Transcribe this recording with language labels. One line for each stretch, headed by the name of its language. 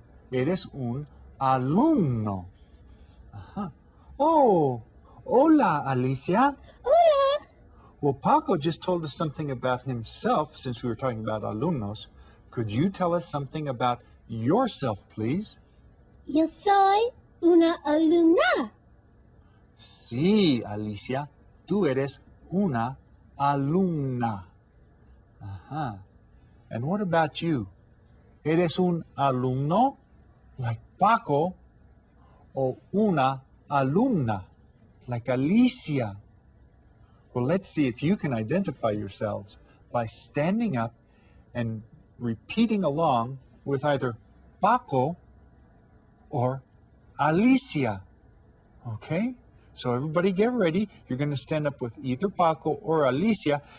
Spanish: Eres un alumno. Ajá. Oh, hola, Alicia. Hola.
English: Well, Paco just told us something about himself since we were talking about alumnos. Could you tell us something about yourself, please?
Spanish: Yo soy una alumna. Sí, Alicia, tú eres una alumna. Ajá.
English: And what about you?
Spanish: ¿Eres un alumno, like Paco, o una alumna, like Alicia?
English: Well, let's see if you can identify yourselves by standing up and repeating along with either Paco or Alicia. Okay? So everybody get ready. You're going to stand up with either Paco or Alicia.